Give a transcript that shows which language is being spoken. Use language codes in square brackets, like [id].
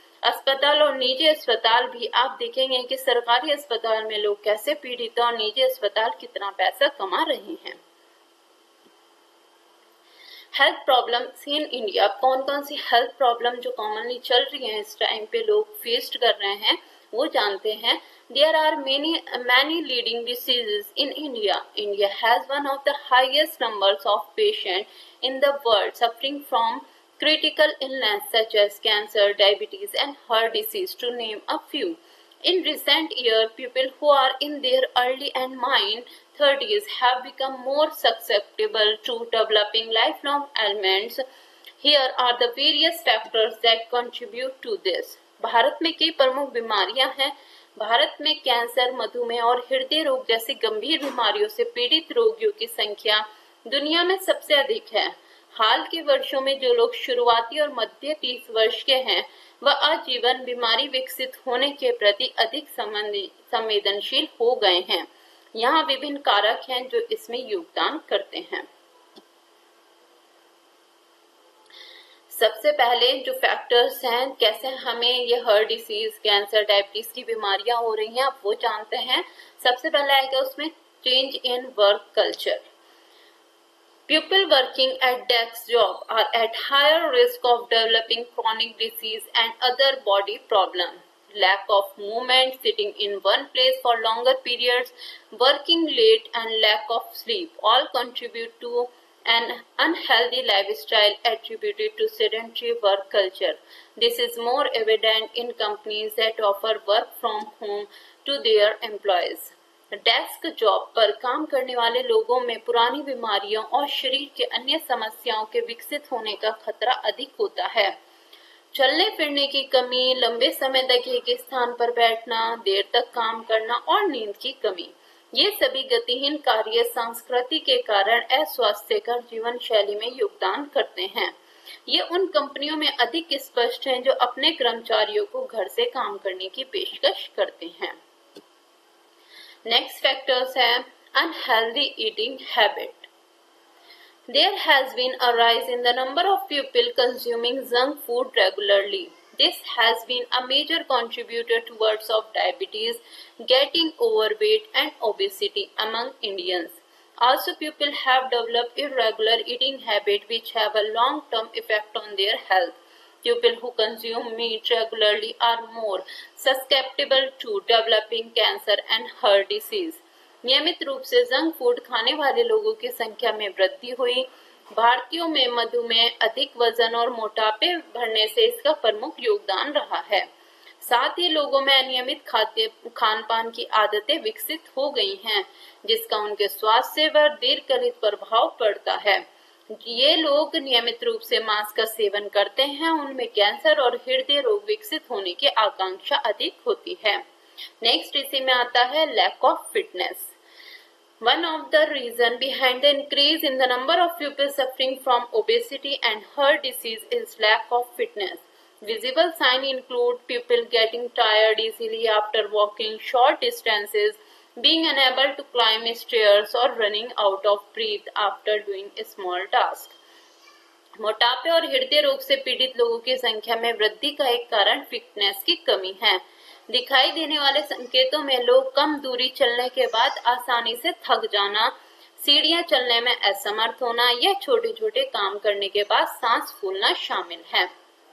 [hi] अस्पताल और निजी अस्पताल भी आप देखेंगे कि सरकारी अस्पताल में लोग कैसे पीड़ित और निजी अस्पताल कितना पैसा कमा रहे हैं। [en] Health problems in India. [hi] कौन कौन सी हेल्थ प्रॉब्लम जो कॉमनली चल रही हैं इस टाइम पे लोग फेस कर रहे हैं वो जानते हैं। [en] There are many leading diseases in India. India has one of the highest numbers of patients in the world suffering from critical illness such as cancer, diabetes, and heart disease, to name a few. In recent years, people who are in their early and mid 30s have become more susceptible to developing lifelong ailments. Here are the various factors that contribute to this. [hi] Bharat में कई प्रमुख बीमारियां हैं। भारत में cancer, मधुमेह और हृदय रोग जैसी गंभीर बीमारियों से पीड़ित रोगियों की संख्या दुनिया में सबसे अधिक है। हाल के वर्षों में जो लोग शुरुआती और मध्य 30 वर्ष के हैं, वह आजीवन बीमारी विकसित होने के प्रति अधिक संवेदनशील हो गए हैं। यहाँ विभिन्न कारक हैं जो इसमें योगदान करते हैं। सबसे पहले जो फैक्टर्स हैं, कैसे हमें ये हार्ट डिसीज, कैंसर, डायबिटीज की बीमारियां हो रही हैं, आप वो जानते हैं। सबसे पहला आएगा उसमें [en] Change in work culture. People working at desk job are at higher risk of developing chronic disease and other body problems. Lack of movement, sitting in one place for longer periods, working late and lack of sleep all contribute to an unhealthy lifestyle attributed to sedentary work culture. This is more evident in companies that offer work from home to their employees. [hi] Desk job पर काम करने वाले लोगों में पुरानी बीमारियों और शरीर के अन्य समस्याओं के विकसित होने का खतरा अधिक होता है। चलने फिरने की कमी, लंबे समय तक एक स्थान पर बैठना, देर तक काम करना और नींद की कमी, ये सभी गतिहीन कार्य संस्कृति के कारण अस्वास्थ्यकर जीवन शैली में योगदान करते हैं। ये उन कंपनियों में अधिक स्पष्ट हैं जो अपने कर्मचारियों को घर से काम करने की पेशकश करते हैं। नेक्स्ट फैक्टर्स है [en] Unhealthy eating habit. There has been a rise in the number of people consuming junk food regularly. This has been a major contributor towards of diabetes, getting overweight and obesity among Indians. Also, people have developed irregular eating habits which have a long-term effect on their health. People who consume meat regularly are more susceptible to developing cancer and heart disease. [hi] नियमित रूप से junk food खाने वाले लोगों की संख्या में वृद्धि हुई। भारतीयों में मधुमेह, अधिक वजन और मोटापे बढ़ने से इसका प्रमुख योगदान रहा है। साथ ही लोगों में अनियमित खान पान की आदतें विकसित हो गई हैं, जिसका उनके स्वास्थ्य पर दीर्घकालिक प्रभाव पड़ता है। ये लोग नियमित रूप से मांस का सेवन करते हैं, उनमें कैंसर और हृदय रोग विकसित होने की आकांक्षा अधिक होती है। नेक्स्ट इसी में आता है [en] Lack of fitness. One of the reasons behind the increase in the number of people suffering from obesity and heart disease is lack of fitness. Visible signs include people getting tired easily after walking short distances, being unable to climb stairs, or running out of breath after doing a small task. [hi] मोटापे और हृदय रोग से पीड़ित लोगों की संख्या में वृद्धि का एक कारण फिटनेस की कमी है। दिखाई देने वाले संकेतों में लोग कम दूरी चलने के बाद आसानी से थक जाना, सीढ़ियां चलने में असमर्थ होना या छोटे छोटे काम करने के बाद सांस फूलना शामिल है।